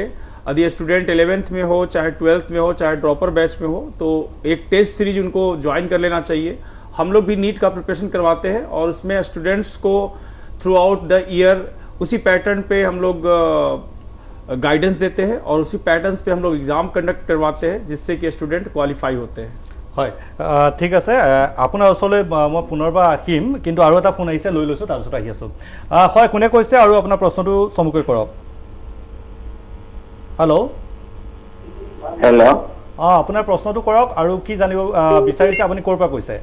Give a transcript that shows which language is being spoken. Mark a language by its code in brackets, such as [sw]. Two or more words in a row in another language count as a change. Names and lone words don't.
[hi] यदि स्टूडेंट 11th में हो, चाहे 12th में हो, चाहे [en] dropper batch [hi] में हो, तो एक [en] test series [hi] उनको ज्वाइन कर लेना चाहिए। हम लोग भी नीट का प्रिपरेशन करवाते हैं, और उसमें स्टूडेंट्स को [en] throughout the year [hi] उसी पैटर्न पे हम लोग गाइडेंस देते हैं, और उसी पैटर्न्स पे हम लोग एग्ज़ाम कंडक्ट करवाते हैं, जिससे कि स्टूडेंट क्वालिफाई होते हैं। [as] হয়, ঠিক আছে। আপোনাৰ ওচৰলৈ মই পুনৰবাৰ আহিম, কিন্তু আৰু এটা ফোন আহিছে, লৈ লৈছোঁ, তাৰপিছত আহি আছোঁ। হয়, কোনে কৈছে আৰু আপোনাৰ প্ৰশ্নটো চমুকৈ কৰক। হেল্ল', হেল্ল', আপোনাৰ প্ৰশ্নটো কৰক আৰু কি জানিব বিচাৰিছে, আপুনি ক'ৰ পৰা কৈছে?